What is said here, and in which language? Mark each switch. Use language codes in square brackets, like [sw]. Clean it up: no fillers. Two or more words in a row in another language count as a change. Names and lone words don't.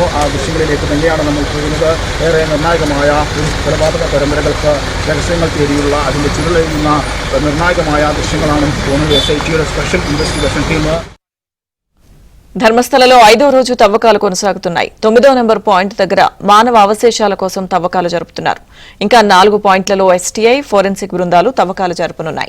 [ml] ആ ദൃശ്യങ്ങളിലേക്ക് തന്നെയാണ് നമ്മൾ പോകുന്നത്. ഏറെ നിർണായകമായ ഒരു കൊലപാതക പരമ്പരകൾക്ക് രഹസ്യങ്ങൾ തേടിയുള്ള അതിൻ്റെ ചുരുളെഴുന്ന നിർണായകമായ ദൃശ്യങ്ങളാണ് പോകുന്നത്. [en] SITയുടെ special investigation team [te] ధర్మస్థలలో 5వ రోజు తవ్వకాలు కొనసాగుతున్నాయి. 9వ నెంబర్ పాయింట్ దగ్గర మానవ అవశేషాల కోసం తవ్వకాలు జరుపుతున్నారు. ఇంకా 4 పాయింట్లలో [en] STI forensic [te] బృందాలు తవ్వకాలు జరపనున్నాయి.